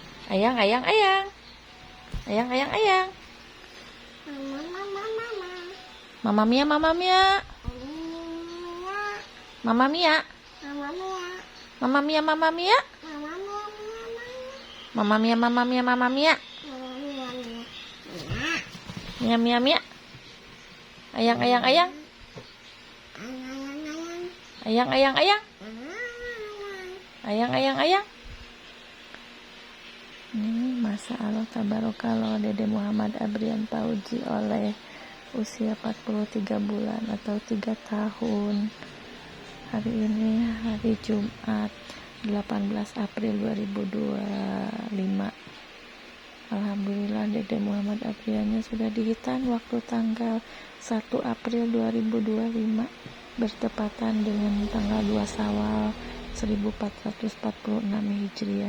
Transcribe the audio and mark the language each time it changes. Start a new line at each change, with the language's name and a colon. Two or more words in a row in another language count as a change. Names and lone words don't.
Indonesian: Ayang, ayang, ayang. Ayang, ayang, ayang. Mama Mia, Mama Mia. Mama Mia. Mama Mia, Mama Mia. Mama Mia, Mama Mia, Mama Mia. Mia, Mia, Mia. Ayang, ayang, ayang. Ayang, ayang, ayang. Ayang, ayang, ayang. Ini
Arabic: ما شاء الله تبارك الله
Indonesian: Dede Muhammad Abrian Pauji oleh usia 43 bulan atau 3 tahun. Hari ini hari Jumat 18 April 2025. Alhamdulillah Dede Muhammad Abriannya sudah dihitan waktu tanggal 1 April 2025 bertepatan dengan tanggal 2 Syawal 1446 Hijriah.